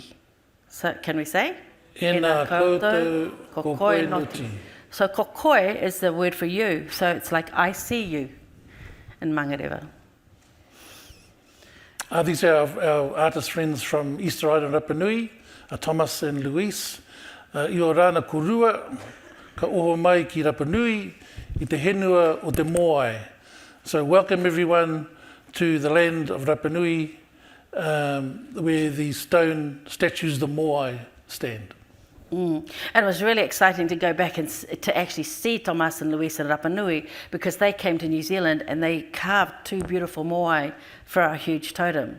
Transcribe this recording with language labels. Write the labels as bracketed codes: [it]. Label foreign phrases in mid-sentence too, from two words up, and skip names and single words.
[en] So can we say? [mrv] Ena Koto Kokoi Noti. [en] So kokoi is the word for you. So it's like I see you in Mangareva. These are our artist friends from Easter Island, Rapa Nui, Thomas and Luis. [rap] I o rāna kurua, ka oho mai ki Rapa Nui, I te henua o te moai. [en] So welcome everyone to the land of Rapa Nui, where the stone statues, the moai, stand. And it was really exciting to go back and to actually see Thomas and Louise and Rapa Nui, because they came to New Zealand and they carved 2 beautiful moai for our huge totem.